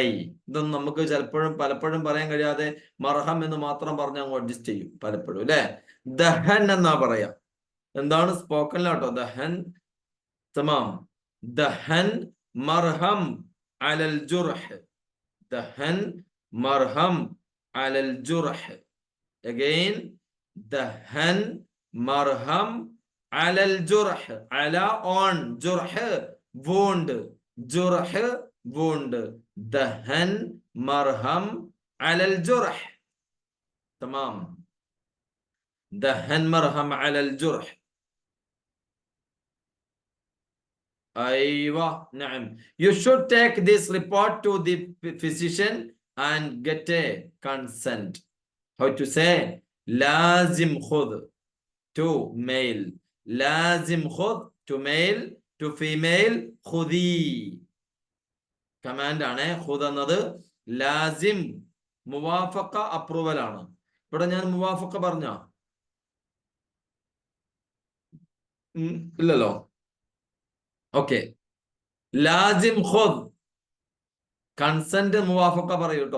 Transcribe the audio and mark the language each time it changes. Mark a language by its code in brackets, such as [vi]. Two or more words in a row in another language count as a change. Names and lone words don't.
[ml] ഇതൊന്നും നമുക്ക് പലപ്പോഴും പറയാൻ കഴിയാതെ മർഹം എന്ന് മാത്രം പറഞ്ഞ് അങ്ങ് അഡ്ജസ്റ്റ് ചെയ്യും പലപ്പോഴും അല്ലെ. ദഹൻ എന്നാ പറയാ. എന്താണ് സ്പോക്കനിലാട്ടോ ദഹൻ. [ar] تمام. دهان مرهم على الجرح. دهان مرهم على الجرح. Again, دهان مرهم على الجرح. [en] Ala on, jurh wound, jurh wound. [ar] دهان مرهم على الجرح. تمام. دهان مرهم على الجرح. أيوه، نعم. [en] You should take this report to the physician and get a consent. How to say? [ar] لازم خذ [en] to male. [ar] لازم خذ [en] to male, to female khudi. [ml] Command ആണ് khud എന്നത്. [ar] لازم موافقة [ml] അപ്രൂവൽ ആണ്. ഇവിടെ ഞാൻ മുവാഫക്ക പറഞ്ഞ ഇല്ലല്ലോ. ഓക്കെ, [ar] لازم خذ [ml] കൺസെന്റ് മുവാഫക്ക പറയൂ കേട്ടോ.